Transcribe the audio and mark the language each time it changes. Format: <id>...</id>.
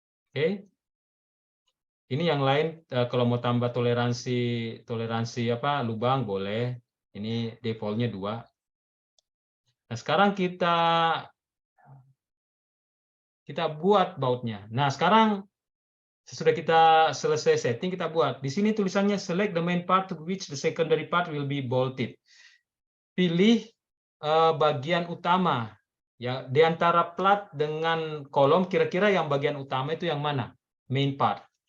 <id>Oke. Ini yang lain kalau mau tambah toleransi apa lubang boleh. Ini defaultnya 2. Nah, sekarang kita buat bautnya. Nah, sekarang sesudah kita selesai setting, kita buat. Di sini tulisannya</id> <en>select the main part to which the secondary part will be bolted.</en> <id>Pilih bagian utama. Ya, di antara plat dengan kolom, kira-kira yang bagian utama itu yang mana? Main part.</id>